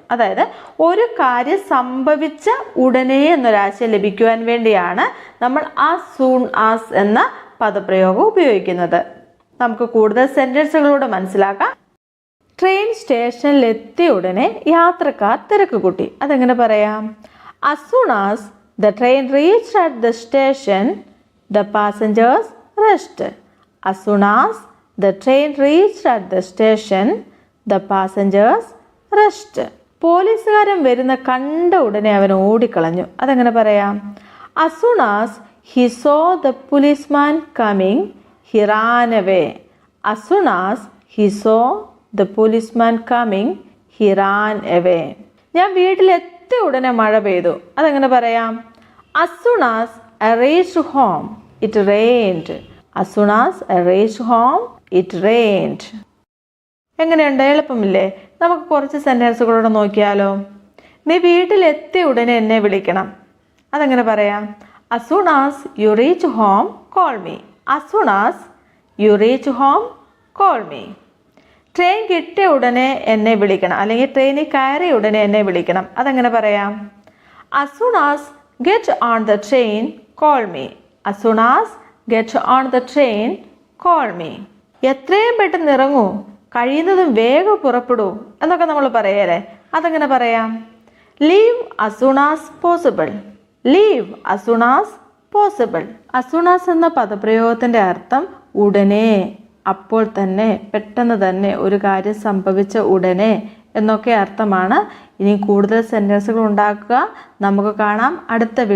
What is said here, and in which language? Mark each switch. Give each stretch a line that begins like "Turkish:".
Malayalam: അതായത് ഒരു കാര്യം സംഭവിച്ച ഉടനെ എന്നൊരാശയം ലഭിക്കുവാൻ വേണ്ടിയാണ് നമ്മൾ ആസ് സൂൺ ആസ് എന്ന പദപ്രയോഗം ഉപയോഗിക്കുന്നത്. നമുക്ക് കൂടുതൽ സെൻറ്റൻസുകളോട് മനസ്സിലാക്കാം. ട്രെയിൻ സ്റ്റേഷനിൽ എത്തിയ ഉടനെ യാത്രക്കാർ തിരക്ക് കൂട്ടി. അതെങ്ങനെ പറയാം?
English: As soon as the train reached at the station, the passengers rushed. As soon as the train reached at the station, the passengers rushed.
Malayalam: പോലീസുകാരൻ വരുന്ന കണ്ട ഉടനെ അവൻ ഓടിക്കളഞ്ഞു. അതെങ്ങനെ പറയാം?
English: As soon as he saw the policeman coming, he ran away. As soon as he saw the policeman coming, he ran away.
Malayalam: ഞാൻ വീട്ടിലെത്തിയ ഉടനെ മഴ പെയ്തു. അതെങ്ങനെ പറയാം?
English: As soon as I reached home, it rained. As soon as I reached home, it rained.
Malayalam: എങ്ങനെയുണ്ട്? എളുപ്പമില്ലേ? നമുക്ക് കുറച്ച് സെൻറ്റൻസുകളോട് നോക്കിയാലോ. നീ വീട്ടിലെത്തിയ ഉടനെ എന്നെ വിളിക്കണം. അതെങ്ങനെ പറയാം?
English: As soon as you reach home, call me. As soon as you reach home, call me.
Malayalam: Train കിട്ടിയ ഉടനെ എന്നെ വിളിക്കണം, അല്ലെങ്കിൽ ട്രെയിനിൽ കയറിയ ഉടനെ എന്നെ വിളിക്കണം. അതെങ്ങനെ പറയാം?
English: As soon as get on the train, call me. As soon as get on the train, call me.
Malayalam: എത്രയും പെട്ടെന്ന് ഇറങ്ങൂ, കഴിയുന്നതും വേഗം പുറപ്പെടൂ എന്നൊക്കെ നമ്മൾ പറയല്ലേ. അതെങ്ങനെ പറയാം?
English: Leave as soon as possible. Leave as soon as possible.
Malayalam: അസൂണാസ് എന്ന പദപ്രയോഗത്തിൻ്റെ അർത്ഥം ഉടനെ, അപ്പോൾ തന്നെ, പെട്ടെന്ന് തന്നെ, ഒരു കാര്യം സംഭവിച്ച ഉടനെ എന്നൊക്കെ അർത്ഥമാണ്. ഇനി കൂടുതൽ സെൻറ്റൻസുകൾ ഉണ്ടാക്കുക. നമുക്ക് കാണാം അടുത്ത വീഡിയോ.